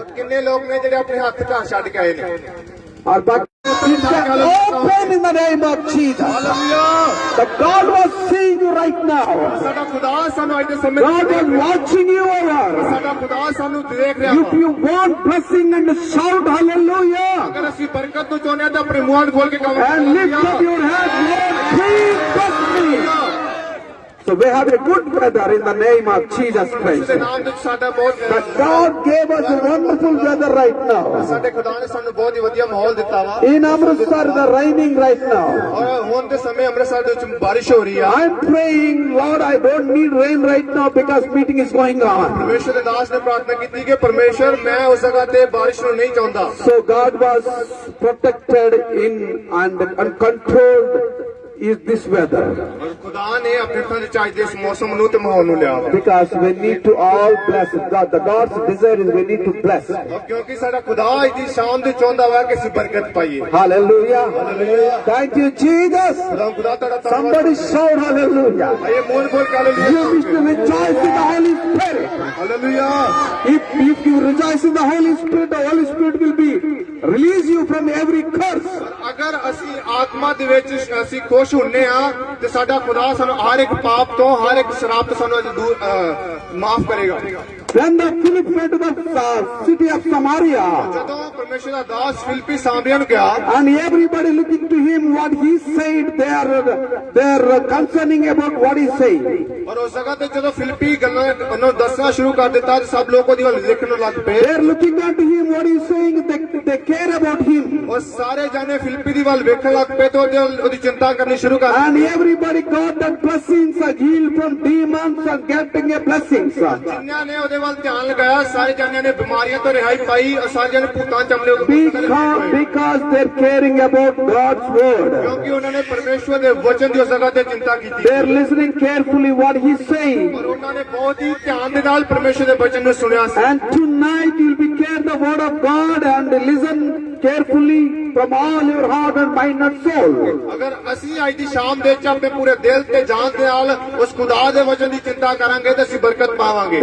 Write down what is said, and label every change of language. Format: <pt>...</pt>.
<pa>ਕਿੰਨੇ ਲੋਕ ਨੇ ਜਿਹੜੇ ਆਪਣੇ ਹੱਥ ਘਰ ਛੱਡ ਕੇ ਆਏ ਨੇ।</pa> <en>Or but open in the name of Jesus. The God was seeing you right now.</en> <pa>ਸਾਡਾ ਖੁਦਾ ਸਾਨੂੰ ਅੱਜ ਦੇ ਸਮੇਂ</pa> <en>God was watching you over.</en> <pa>ਸਾਡਾ ਖੁਦਾ ਸਾਨੂੰ ਦੇਖ ਰਿਹਾ</pa> <en>If you want blessing and shout hallelujah</en> <pa>ਅਗਰ ਅਸੀਂ ਬਰਕਤ ਨੂੰ ਚਾਹੁੰਦੇ ਹਾਂ ਤਾਂ ਆਪਣੇ ਮੂੰਹ ਖੋਲ ਕੇ ਕਹਾਂਗੇ</pa> <en>and lift up your hands, Lord, please bless me. So we have a good weather in the name of Jesus Christ.</en> <pa>ਦੇ ਨਾਮ ਵਿੱਚ ਸਾਡਾ ਬਹੁਤ</pa> <en>But God gave us a wonderful weather right now.</en> <pa>ਸਾਡੇ ਖੁਦਾ ਨੇ ਸਾਨੂੰ ਬਹੁਤ ਹੀ ਵਧੀਆ ਮਾਹੌਲ ਦਿੱਤਾ ਵਾ।</pa> <en>In Amritsar, the raining right now.</en> <pa>ਔਰ ਹੁਣ ਦੇ ਸਮੇਂ ਅੰਮ੍ਰਿਤਸਰ ਦੇ ਵਿੱਚ ਬਾਰਿਸ਼ ਹੋ ਰਹੀ ਆ।</pa> <en>I'm praying, Lord, I don't need rain right now because meeting is going on.</en> <pa>ਪਰਮੇਸ਼ਰ ਦੇ ਦਾਸ ਨੇ ਪ੍ਰਾਰਥਨਾ ਕੀਤੀ ਕਿ ਪਰਮੇਸ਼ਰ ਮੈਂ ਉਸ ਜਗ੍ਹਾ ਤੇ ਬਾਰਿਸ਼ ਨੂੰ ਨਹੀਂ ਚਾਹੁੰਦਾ।</pa> <en>So God was protected in and controlled is this weather.</en> <pa>ਔਰ ਖੁਦਾ ਨੇ ਆਪਣੇ ਹੱਥਾਂ ਵਿੱਚ ਅੱਜ ਦੇ ਇਸ ਮੌਸਮ ਨੂੰ ਤੇ ਮਾਹੌਲ ਨੂੰ ਲਿਆ ਵਾ।</pa> <en>Because we need to all bless God. The God's desire is we need to bless.</en> <pa>ਔਰ ਕਿਉਂਕਿ ਸਾਡਾ ਖੁਦਾ ਅੱਜ ਦੀ ਸ਼ਾਮ ਦੇ ਚਾਹੁੰਦਾ ਵਾ ਕਿ ਅਸੀਂ ਬਰਕਤ ਪਾਈਏ।</pa> <en>Hallelujah. Thank you, Jesus.</en> <pa>ਖੁਦਾ ਤੁਹਾਡਾ ਧੰਨਵਾਦ।</pa> <en>Somebody shout hallelujah.</en> <pa>ਆइए ਮੂੰਹ ਖੋਲ ਕੇ hallelujah.</pa> <en>You wish to rejoice in the Holy Spirit.</en> <pa>Hallelujah.</pa> <en>If you rejoice in the Holy Spirit, the Holy Spirit will be release you from every curse.</en> <pa>ਅਗਰ ਅਸੀਂ ਆਤਮਾ ਦੇ ਵਿੱਚ ਅਸੀਂ ਖੁਸ਼ ਹੁੰਨੇ ਆ ਤੇ ਸਾਡਾ ਖੁਦਾ ਸਾਨੂੰ ਹਰ ਇੱਕ ਪਾਪ ਤੋਂ ਹਰ ਇੱਕ ਸ਼ਰਾਬ ਤੋਂ ਸਾਨੂੰ ਦੂਰ ਮਾਫ ਕਰੇਗਾ।</pa> <en>When the Philip went to the city of Samaria,</en> <pa>ਜਦੋਂ ਪਰਮੇਸ਼ਰ ਦਾ ਦਾਸ ਫਿਲਿੱਪੀ ਸਾਮਰੀਆ ਨੂੰ ਗਿਆ</pa> <en>and everybody looking to him, what he said, they are concerning about what he said.</en> <pa>ਔਰ ਉਸ ਜਗ੍ਹਾ ਤੇ ਜਦੋਂ ਫਿਲਿੱਪੀ ਗੱਲਾਂ ਉਹਨੂੰ ਦੱਸਣਾ ਸ਼ੁਰੂ ਕਰ ਦਿੱਤਾ ਤੇ ਸਭ ਲੋਕ ਉਹਦੀ ਵੱਲ ਦੇਖਣ ਨੂੰ ਲੱਗ ਪਏ।</pa> <en>They are looking at him, what he is saying, they care about him.</en> <pa>ਔਰ ਸਾਰੇ ਜਾਣੇ ਫਿਲਿੱਪੀ ਦੀ ਵੱਲ ਵੇਖਣ ਲੱਗ ਪਏ ਤੇ ਉਹਦੀ ਚਿੰਤਾ ਕਰਨੀ ਸ਼ੁਰੂ ਕਰ</pa> <en>And everybody got that blessings, healed from demons and getting a blessings.</en> <pa>ਜਿਨ੍ਹਾਂ ਨੇ ਉਹਦੇ ਵੱਲ ਧਿਆਨ ਲਗਾਇਆ ਸਾਰੇ ਜਾਣਿਆਂ ਨੇ ਬਿਮਾਰੀਆਂ ਤੋਂ ਰਿਹਾਈ ਪਾਈ ਔਰ ਸਾਰੇ ਜਾਣੇ ਭੂਤਾਂ ਚਮਲੇ</pa> <en>Because they're caring about God's word.</en> <pa>ਕਿਉਂਕਿ ਉਹਨਾਂ ਨੇ ਪਰਮੇਸ਼ਵਰ ਦੇ ਵਚਨ ਦੀ ਉਸ ਜਗ੍ਹਾ ਤੇ ਚਿੰਤਾ ਕੀਤੀ।</pa> <en>They're listening carefully what he's saying.</en> <pa>ਔਰ ਉਹਨਾਂ ਨੇ ਬਹੁਤ ਹੀ ਧਿਆਨ ਦੇ ਨਾਲ ਪਰਮੇਸ਼ਵਰ ਦੇ ਵਚਨ ਨੂੰ ਸੁਣਿਆ ਸੀ।</pa> <en>And tonight you'll be care the word of God and listen carefully from all your heart and mind and soul.</en> <pa>ਅਗਰ ਅਸੀਂ ਅੱਜ ਦੀ ਸ਼ਾਮ ਦੇ ਵਿੱਚ ਆਪਣੇ ਪੂਰੇ ਦਿਲ ਤੇ ਜਾਨ ਦੇ ਨਾਲ ਉਸ ਖੁਦਾ ਦੇ ਵਚਨ ਦੀ ਚਿੰਤਾ ਕਰਾਂਗੇ ਤਾਂ ਅਸੀਂ ਬਰਕਤ ਪਾਵਾਂਗੇ।</pa>